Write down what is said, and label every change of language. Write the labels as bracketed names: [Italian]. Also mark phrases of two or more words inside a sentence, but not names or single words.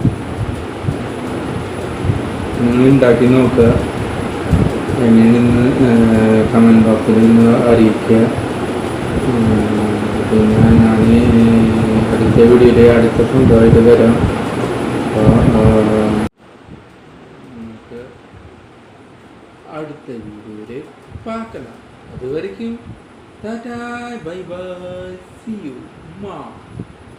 [Malayalam] നിങ്ങൾ ഉണ്ടാക്കി നോക്കുക, എങ്ങനെയെന്ന് [English] comment boxil [Malayalam] നിന്ന് അറിയിക്കുക. പിന്നെ ഞാൻ അടുത്ത വീഡിയോയിൽ അടുത്ത സ്വന്തമായിട്ട് വരാം. അപ്പോൾ നമുക്ക് അടുത്ത വീഡിയോയിൽ பார்க்கலாம். [Tamil] அது வரைக்கும் டாடா, [English] bye bye, see you, [Tamil] மா.